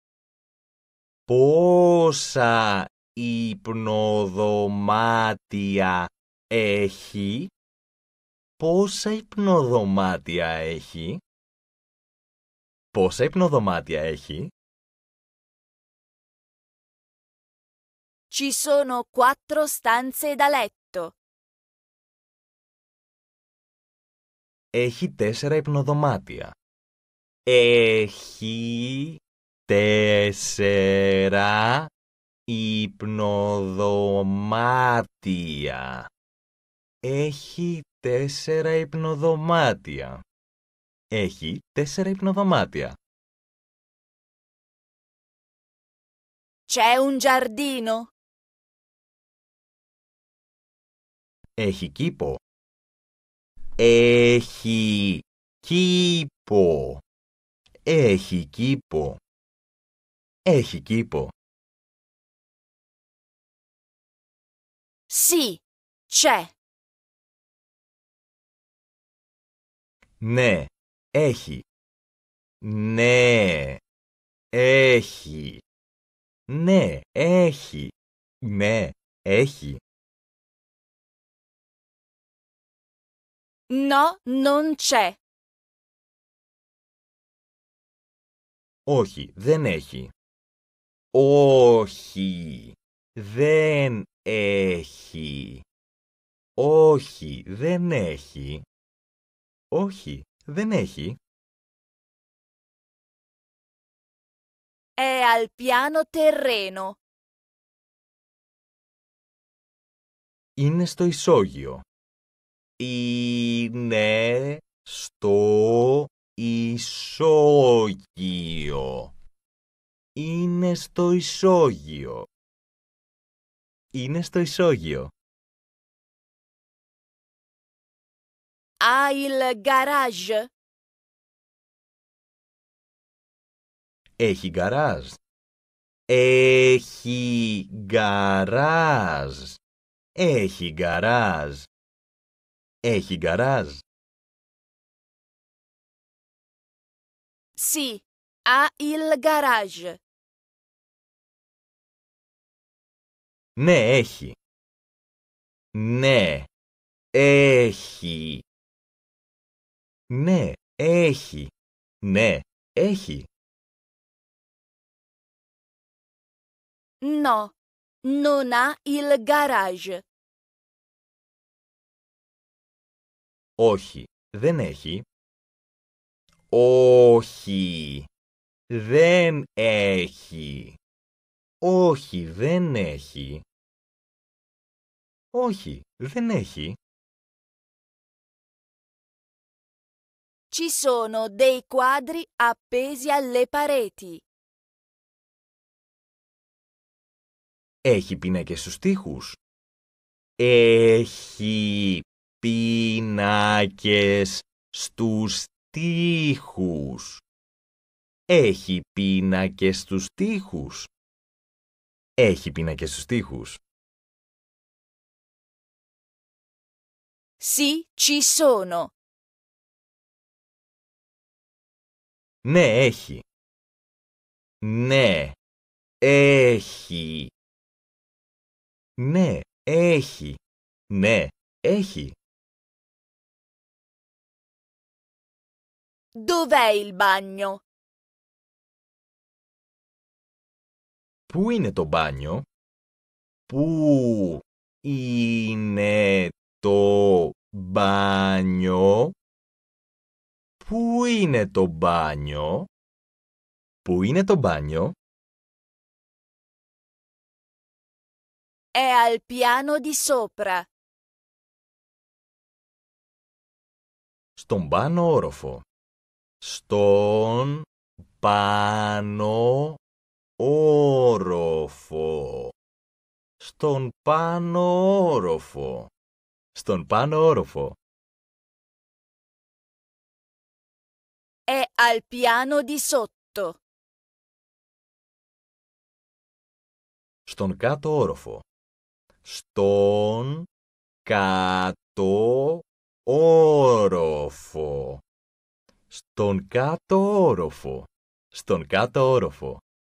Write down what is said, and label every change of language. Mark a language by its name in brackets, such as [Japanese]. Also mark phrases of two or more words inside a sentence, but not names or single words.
[Greek] Πόσα υπνοδωμάτια έχει? Πόσα υπνοδωμάτια έχει? Πόσα υπνοδωμάτια έχει? [Italian] Ci sono 4 stanze da letto. [Greek] Έχει 4 υπνοδωμάτια. Έχει 4 υπνοδωμάτια. Έχει 4 υπνοδωμάτια. Έχει 4 υπνοδωμάτια. [Italian] C'è un giardino? [Greek] Έχει κήπο. Έχει κήπο. Έχει κήπο. Έχει κήπο. [Italian] Sì, c'è. [Greek] Ναι, έχει. Ναι, έχει. Ναι, έχει. Ναι, έχει. [Italian] No, non c'è. [Greek] Όχι, δεν έχει. Όχι, δεν έχει. Όχι, δεν έχει. Όχι, δεν έχει. [Italian] È al piano terreno. [Greek] Είναι στο ισόγειο. Είναι στο ισόγειο. Είναι στο ισόγειο. Είναι στο ισόγειο. [Italian] Ha il garage? [Greek] Έχει γκαράζ. Έχει γκαράζ. Έχει γκαράζ. Έχει γκαράζ. [Italian] Sì, ha il garage. [Greek] Ναι, έχει. Ναι, έχει. Ναι, έχει. Ναι, έχει. [Italian] No, non ha il garage. [Greek] Όχι, δεν έχει. Όχι, δεν έχει. Όχι, δεν έχει. Όχι, δεν έχει. [Italian] Ci sono dei quadri appesi alle pareti. [Greek] Έχει πίνακες στους τοίχους. Έχει πίνακες στους τοίχους. Έχει πίνακες στους τοίχους. Έχει πίνακες στους τοίχους. [Italian] Sì, ci sono. [Greek] Ναι, έχει. Ναι, έχει. Ναι, έχει. Ναι, έχει. [Italian] Dov'è il bagno? [Greek] Πού είναι το μπάνιο? Πού είναι το μπάνιο? Πού είναι το μπάνιο? Πού είναι το μπάνιο? [Italian] È al piano di sopra. [Greek] Στον πάνω όροφο. Στον πάνω όροφο. Στον πάνω όροφο. Στον πάνω όροφο. [Italian] È al piano di sotto. [Greek] Στον κάτω όροφο. Στον κάτω όροφο. Στον κάτω όροφο. Στον κάτω όροφο.